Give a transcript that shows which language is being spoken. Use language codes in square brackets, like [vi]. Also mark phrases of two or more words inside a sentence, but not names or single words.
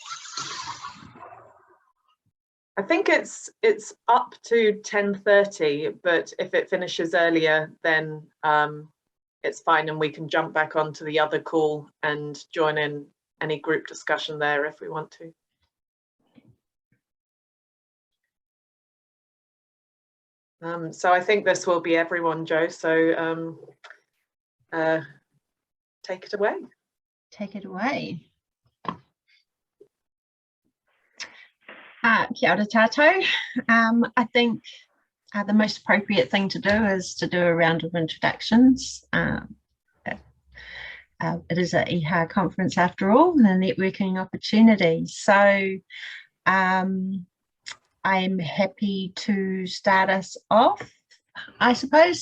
[en] I think it's up to 10:30, but if it finishes earlier, then it's fine, and we can jump back onto the other call and join in any group discussion there if we want to. So I think this will be everyone, Joe, so take it away. Take it away. [mi] Kia ora tātou. [en] I think the most appropriate thing to do is to do a round of introductions. It is an EHA conference after all, and a networking opportunity. So I'm happy to start us off, I suppose.